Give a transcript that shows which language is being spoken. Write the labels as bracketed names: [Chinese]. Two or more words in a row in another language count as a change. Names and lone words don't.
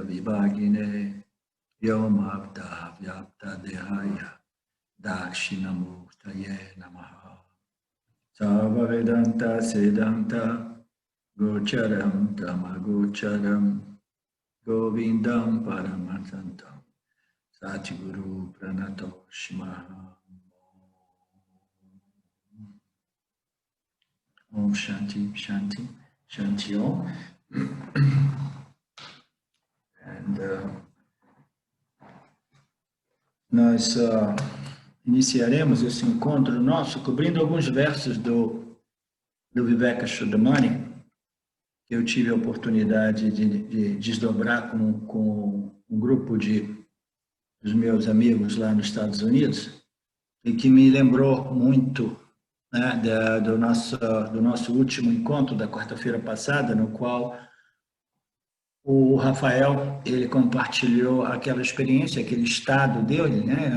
[Sanskrit] विभागिने व्योमबद् व्याप्त देहाय दक्षिणामूर्तये नमः सव वेदान्त सिद्धान्त गोचरं तमगोचरं गोविन्दं परमहंसन्तं सद्गुरु प्रणतोष् मह ॐ शान्ति शान्ति शान्ति ॐ. [Portuguese] And nós iniciaremos esse encontro nosso cobrindo alguns versos do Vivekachudamani, que eu tive a oportunidade de desdobrar com um grupo dos meus amigos lá nos Estados Unidos, e que me lembrou muito, né, do nosso último encontro da quarta-feira passada, no qual o Rafael, ele compartilhou aquela experiência, aquele estado dele, né?